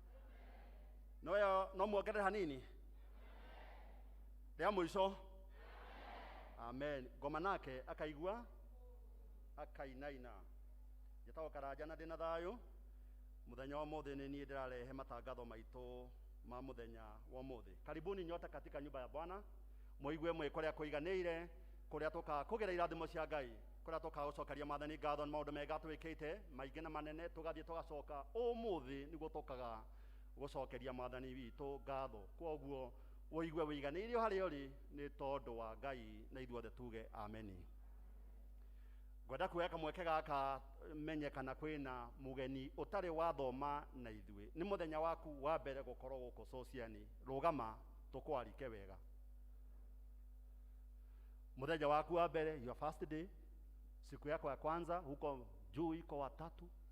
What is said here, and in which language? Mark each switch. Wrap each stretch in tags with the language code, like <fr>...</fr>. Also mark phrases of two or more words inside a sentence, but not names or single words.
<ki>No muongerere hanini ria mwico. Amen. Ngoma nake akaigua akainaina. Njitagwo Karanja na ndina thayu. Muthenya wa muthi ni nie ndirarehe matangatho maitu ma muthenya wa muthi.</ki> <sw>Karibuni nyote katika nyumba ya Bwana.</sw> <ki>Muigue mwe kuria kuiganiire kuria tuka kugira irathimo cia Ngai kuria tuka gucokeria Mwathani ngatho na maundu mega twikite maingi na manene tugathie tugacoka umuthi niguo tukaga gucokeria Mwathani witu ngatho. Koguo uigue wiganiire haria uri ni tondu wa Ngai na ithuothe tuge ameni. Ngwenda kuoya kamweke gaka menye kana kwina mugeni utari wathoma na ithue. Ni muthenya waku wa mbere gukorwo guku sociani. Rugama tukwarike wega. Muthenya waku wa mbere,</ki> <en>your first day,</en> <sw>siku yako ya kwanza huko juu iko watatu.</sw>